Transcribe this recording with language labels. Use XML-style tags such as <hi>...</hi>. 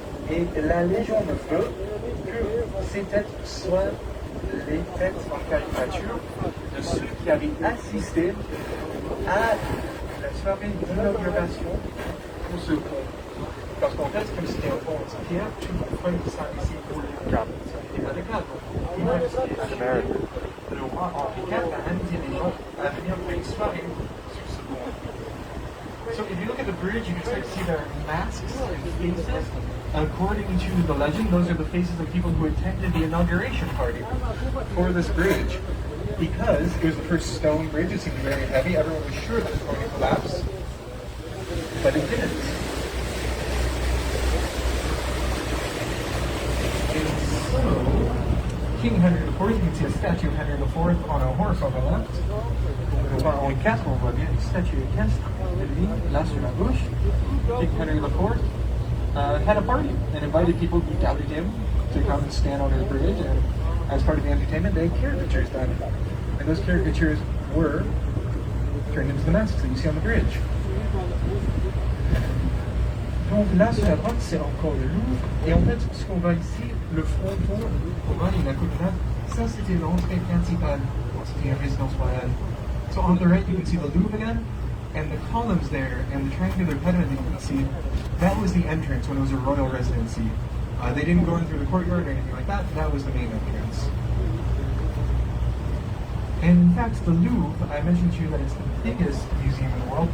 <fr>Et la légende veut que ces têtes soient les têtes en caricature de ceux qui avaient assisté à la soirée d'inauguration pour ce pont. Parce qu'en fait, comme c'était un pont en pierre, tout le monde prenait ça ici pour le cadre. Ça n'était pas le cadre. Le roi Henri IV a invité les gens à venir pour une soirée sur ce pont.</fr> <en>So if you look at the bridge, you can start to see there are masks and faces. According to the legend, those are the faces of people who attended the inauguration party for this bridge. Because it was the first stone bridge, it seemed very heavy. Everyone was sure that it was going to collapse, but it didn't. King Henry IV, you can see a statue of Henry IV on a horse on the left.</en> <fr>Enfin, Henri IV, on voit bien une statue équestre de lui, là sur la gauche.</fr> <en>King Henry IV had a party and invited people who doubted him to come and stand on his bridge, and as part of the entertainment, they had caricatures done. And those caricatures were turned into the masks that you see on the bridge.</en> <fr>Donc là, sur la droite, c'est encore le Louvre. Et en fait, ce qu'on voit ici, le fronton, on voit la colonnade, ça c'était l'entrée principale quand c'était une résidence royale.</fr> <en>So on the right, you can see the Louvre again, and the columns there, and the triangular pediment that you can see, that was the entrance when it was a royal residency. They didn't go in through the courtyard or anything like that. That was the main entrance. And in fact, the Louvre, I mentioned to you that it's the biggest museum in the world.</en>